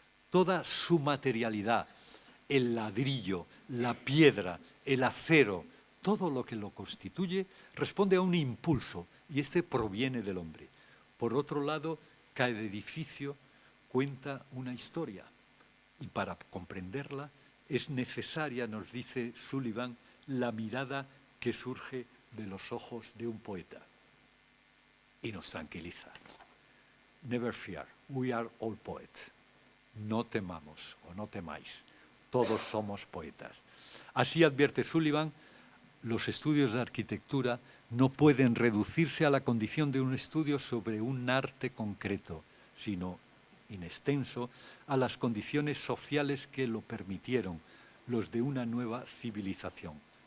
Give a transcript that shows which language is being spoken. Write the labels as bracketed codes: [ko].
[es] Toda su materialidad, el ladrillo, la piedra, el acero, todo lo que lo constituye responde a un impulso y este proviene del hombre. Por otro lado, cada edificio cuenta una historia y para comprenderla es necesaria, nos dice Sullivan, la mirada que surge de los ojos de un poeta. Y nos tranquiliza. [en] Never fear, we are all poets. [es] No temamos o no temáis, todos somos poetas. Así advierte Sullivan, los estudios de arquitectura no pueden reducirse a la condición de un estudio sobre un arte concreto, sino, in extenso, a las condiciones sociales que lo permitieron, los de una nueva civilización.